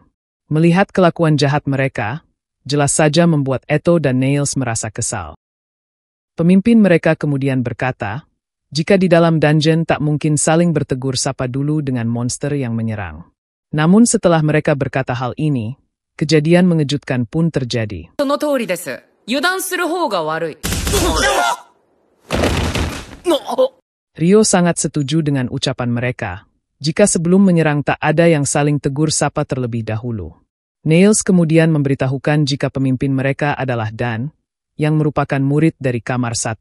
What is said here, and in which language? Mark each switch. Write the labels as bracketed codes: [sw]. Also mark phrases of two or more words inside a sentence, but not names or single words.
[id] Melihat kelakuan jahat mereka, jelas saja membuat Eto dan Nails merasa kesal. Pemimpin mereka kemudian berkata, Jika di dalam dungeon tak mungkin saling bertegur sapa dulu dengan monster yang menyerang. Namun setelah mereka berkata hal ini, kejadian mengejutkan pun terjadi. [ja] その通りです。油断する方が悪い。 [id] Rio sangat setuju dengan ucapan mereka. Jika sebelum menyerang tak ada yang saling tegur sapa terlebih dahulu. Nails kemudian memberitahukan jika pemimpin mereka adalah Dan, yang merupakan murid dari kamar 1.